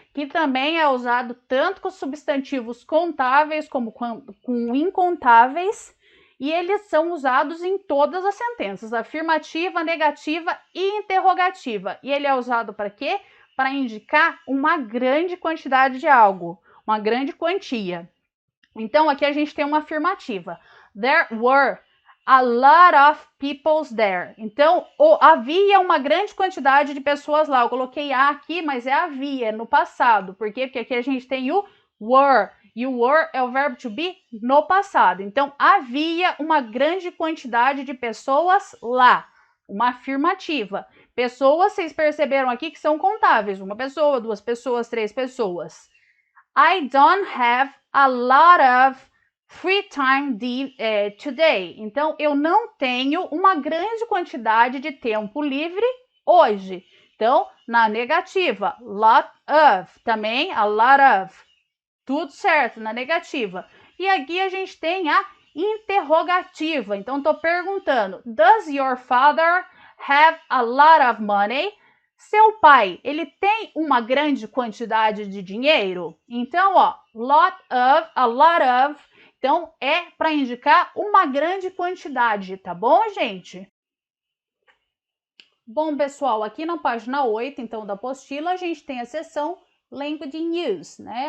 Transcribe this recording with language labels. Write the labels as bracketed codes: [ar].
[pt] Que também é usado tanto com substantivos contáveis como com incontáveis, e eles são usados em todas as sentenças, afirmativa, negativa e interrogativa. E ele é usado para quê? Para indicar uma grande quantidade de algo, uma grande quantia. Então, aqui a gente tem uma afirmativa. [en] There were a lot of people there. [pt] Então, havia uma grande quantidade de pessoas lá. Eu coloquei a aqui, mas é havia, no passado. Por quê? Porque aqui a gente tem o were. E o were é o verbo to be no passado. Então, havia uma grande quantidade de pessoas lá. Uma afirmativa. Pessoas, vocês perceberam aqui que são contáveis. Uma pessoa, duas pessoas, três pessoas. [en] I don't have a lot of free time today. [pt] Então, eu não tenho uma grande quantidade de tempo livre hoje. Então, na negativa, lot of. Também a lot of. Tudo certo, na negativa. E aqui a gente tem a interrogativa. Então, estou perguntando, [en] does your father have a lot of money? [pt] Seu pai, ele tem uma grande quantidade de dinheiro? Então, ó, lot of, a lot of, então é para indicar uma grande quantidade, tá bom, gente? Bom, pessoal, aqui na página 8, então, da apostila, a gente tem a seção Language in Use, né?